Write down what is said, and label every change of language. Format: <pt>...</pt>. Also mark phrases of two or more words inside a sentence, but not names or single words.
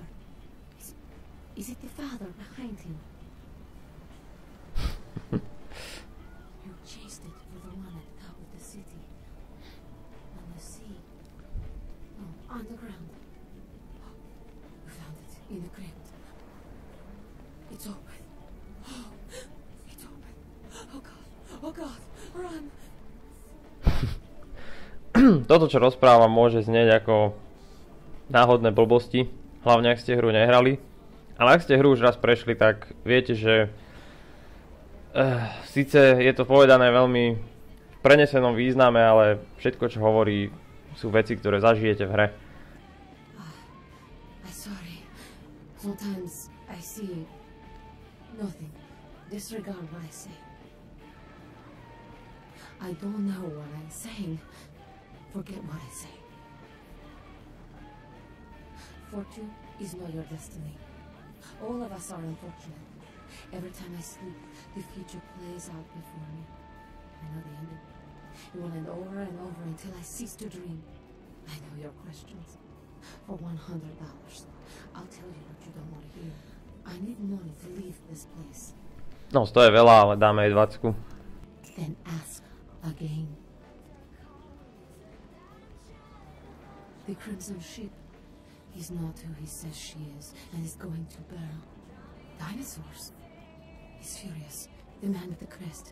<en>Is it the father behind him? You chased it for the one at the top of the city. On the sea. No, on the ground. You found it in the crypt. It's open. Oh, it's open. Oh God, run.</en> <sk>Toto, čo rozprávam, môže znieť ako náhodné blbosti, hlavne ak ste hru nehrali. Ale ak ste hru už raz prešli, tak viete, že síce je to povedané veľmi v prenesenom význame, ale všetko, čo hovorí, sú veci, ktoré zažijete v hre.</sk> <en>I'm sorry. Sometimes I see nothing. Disregard what I say. I don't know what I'm saying. Forget what I say. Fortune is not your destiny. All of us are unfortunate. Every time I sleep, the future plays out before me. I know the ending. It will end over and over until I cease to dream. I know your questions. For $100, I'll tell you what you don't want to hear. I need money to leave this place.</en> <sk>No, to je veľa, ale dáme jej 20.</sk> <en>Then ask again. The Crimson Ship is not who he says she is, and is going to burn. Dinosaurs. He's furious. The man with the crest.</en>